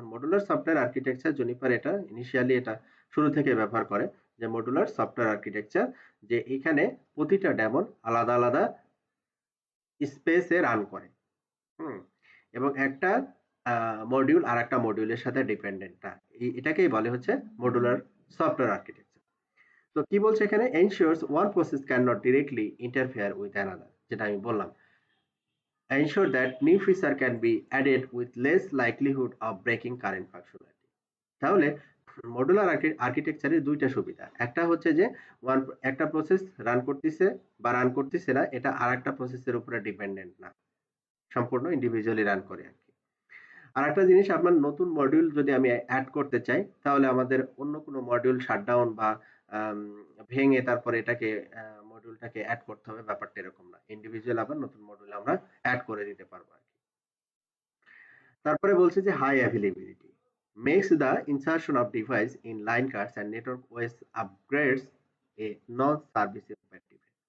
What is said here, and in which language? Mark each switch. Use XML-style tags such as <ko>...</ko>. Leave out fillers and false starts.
<bn>Modular software architecture Juniper এটা initially এটা শুরু থেকে ব্যবহার করে, যে মডুলার সফটওয়্যার আর্কিটেকচার, যে এখানে প্রতিটা ডেমন আলাদা আলাদা স্পেসে রান করে। হুম, এবং একটা মডিউল আর একটা মডিউলের সাথে ডিপেন্ডেন্ট না, এটাকেই বলে হচ্ছে মডুলার সফটওয়্যার আর্কিটেকচার। তো কি বলছে এখানে,</bn> <en>ensures one process cannot directly interfere with another,</en> <bn>যেটা আমি বললাম,</bn> <en>ensure that new feature can be added with less likelihood of breaking current functionality।</en> <bn>তাহলে মডুলার আর্কিটেকচারের দুইটা সুবিধা, একটা হচ্ছে যে একটা প্রসেস রান করতেছে বা রান করতেছে না, এটা আর একটা প্রসেসের উপরে ডিপেন্ডেন্ট না, সম্পূর্ণ ইন্ডিভিজুয়ালি রান করে আর কি। আর একটা জিনিস, আপনার নতুন মডিউল যদি আমি অ্যাড করতে চাই, তাহলে আমাদের অন্য কোনো মডিউল শাটডাউন বা আম, ভেঙে তারপরে এটাকে মডিউলটাকে অ্যাড করতে হবে, ব্যাপারটা এরকম না, ইন্ডিভিজুয়াল আবার নতুন মডিউল আমরা অ্যাড করে দিতে পারবো আর কি। তারপরে বলছে যে</bn> <en>High availability makes the insertion of device in line cards and network OS upgrades a non-service effective।</en>